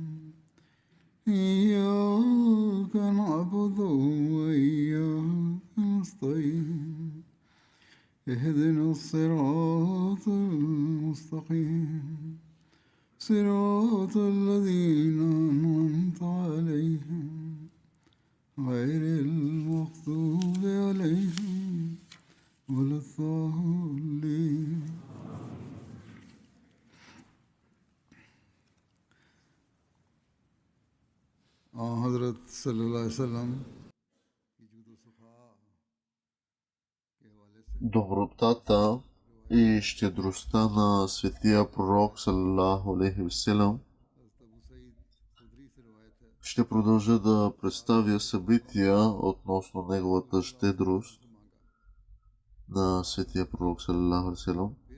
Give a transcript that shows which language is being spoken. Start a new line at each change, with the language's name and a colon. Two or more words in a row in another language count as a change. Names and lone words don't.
Arabic: إياك نعبد وإياك نستعين اهدنا الصراط المستقيم صراط الذين أنعمت عليهم غير المغضوب عليهم ولا الضالين. حضرت صلی اللہ علیہ وسلم
Bulgarian: Добротата и щедростта на светия пророк
Arabic: صلى الله عليه وسلم.
Bulgarian: Ще продължа да представя събития относно неговата щедрост на светия пророк
Arabic: صلى الله عليه وسلم.